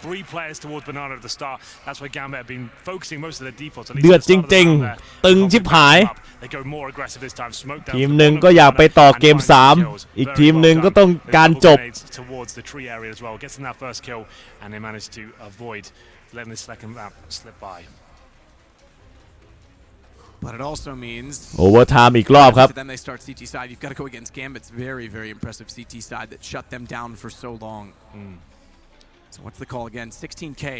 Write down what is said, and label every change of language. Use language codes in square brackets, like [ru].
[en] 3 players towards Banana at the start. That's why Gambit have been focusing most of their defaults. [th] เดือดจริงๆตึงชิบหาย [en] They go more aggressive this time. Smoke down [th] ทีมหนึ่งก็อยากไปต่อเกม3อีกทีมหนึ่งก็ต้องการจบ [en] towards the tree area as well. Gets in that first kill, and they manage to avoid letting this second map slip by. But it also means [th] โอเวอร์ไทม์อีกรอบครับ [en] then they start CT side. You've got to go against Gambit's very, very impressive CT side that shut them down for so long. So what's the call again? 16K.